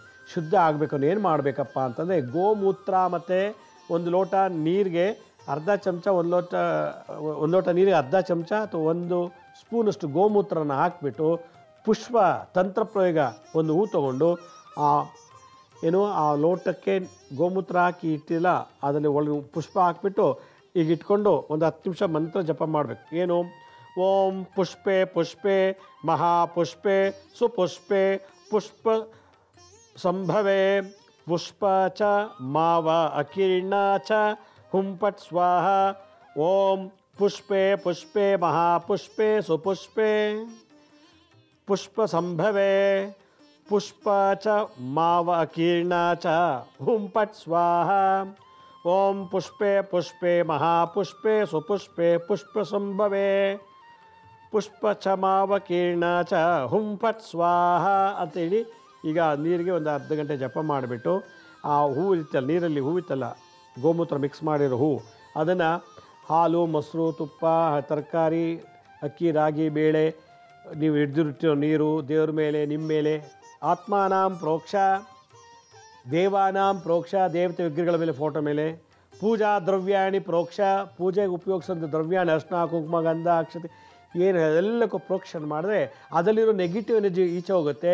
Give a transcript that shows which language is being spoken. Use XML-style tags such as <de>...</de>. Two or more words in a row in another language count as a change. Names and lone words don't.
<kn>ಶುದ್ಧ ಆಗಬೇಕು ಅಂದ್ರೆ ಏನು ಮಾಡಬೇಕಪ್ಪ ಅಂತಂದರೆ, ಗೋಮೂತ್ರ ಮತ್ತು 1 ಲೋಟ ನೀರಿಗೆ ಅರ್ಧ ಚಮಚ, ಒಂದು ಲೋಟ ನೀರಿಗೆ ಅರ್ಧ ಚಮಚ ಅಥವಾ 1 ಸ್ಪೂನಷ್ಟು ಗೋಮೂತ್ರನ ಹಾಕಿಬಿಟ್ಟು, ಪುಷ್ಪ ತಂತ್ರ ಪ್ರಯೋಗ, ಒಂದು ಹೂ ತೊಗೊಂಡು ಆ ಲೋಟಕ್ಕೆ ಗೋಮೂತ್ರ ಹಾಕಿ ಇಟ್ಟಿಲ್ಲ, ಅದರಲ್ಲಿ ಒಳಗೆ ಪುಷ್ಪ ಹಾಕಿಬಿಟ್ಟು ಈಗ ಇಟ್ಕೊಂಡು ಒಂದು 10 ನಿಮಿಷ ಮಂತ್ರ ಜಪ ಮಾಡಬೇಕು. ಏನು?</kn> <sa>ಓಂ ಪುಷ್ಪೆ ಪುಷ್ಪೆ ಮಹಾಪುಷ್ಪೆ ಸುಪುಷ್ಪೆ ಪುಷ್ಪ ಸಂಭವೆ ಪುಷ್ಪ ಚ ಮಾವ ಅಕೀರ್ಣ ಚ ಹುಂಪಟ್ ಸ್ವಾಹ. ಓಂ ಪುಷ್ಪೆ ಪುಷ್ಪೆ ಮಹಾಪುಷ್ಪೆ ಸುಪುಷ್ಪೆ ಪುಷ್ಪ ಸಂಭವೆ ಪುಷ್ಪ ಚ ಮಾವ ಅಕೀರ್ಣ ಚ ಹುಂಪಟ್ ಸ್ವಾಹ. ಓಂ ಪುಷ್ಪೆ ಪುಷ್ಪೆ ಮಹಾಪುಷ್ಪೆ ಸುಪುಷ್ಪೆ ಪುಷ್ಪ ಸಂಭವೆ ಪುಷ್ಪ ಚ ಮಾವ ಕೀರ್ಣ ಚ ಹುಂಪಟ್ ಸ್ವಾಹ</sa> <kn>ಅಂತೇಳಿ ಈಗ ನೀರಿಗೆ ಒಂದು ಅರ್ಧ ಗಂಟೆ ಜಪ ಮಾಡಿಬಿಟ್ಟು, ಆ ಹೂವು ಇತ್ತಲ್ಲ, ನೀರಲ್ಲಿ ಹೂವಿತ್ತಲ್ಲ, ಗೋಮೂತ್ರ ಮಿಕ್ಸ್ ಮಾಡಿರೋ ಹೂವು, ಅದನ್ನು ಹಾಲು, ಮೊಸರು, ತುಪ್ಪ, ತರಕಾರಿ ಅಕ್ಕಿ ರಾಗಿ ಬೇಳೆ ನೀವು ಹಿಡಿದಿಟ್ಟಿರೋ ನೀರು ದೇವ್ರ ಮೇಲೆ ನಿಮ್ಮ ಮೇಲೆ</kn> <sa>ಆತ್ಮಾನಾಂ ಪ್ರೋಕ್ಷ ದೇವಾನಾಂ ಪ್ರೋಕ್ಷ</sa> <kn>ದೇವತೆ ವಿಗ್ರಹಗಳ ಮೇಲೆ ಫೋಟೋ ಮೇಲೆ</kn> <sa>ಪೂಜಾ ದ್ರವ್ಯಾಣಿ ಪ್ರೋಕ್ಷ</sa> <kn>ಪೂಜೆಗೆ ಉಪಯೋಗಿಸೋಂಥ ದ್ರವ್ಯಾಣಿ ಅರ್ಶಿನ ಕುಂಕುಮ ಗಂಧ ಅಕ್ಷತೆ ಏನು ಎಲ್ಲಕ್ಕೂ ಪ್ರೋಕ್ಷಣೆ ಮಾಡಿದ್ರೆ ಅದರಲ್ಲಿರೋ</kn> <en>negative energy</en> <kn>ಈಚೆ ಹೋಗುತ್ತೆ.</kn>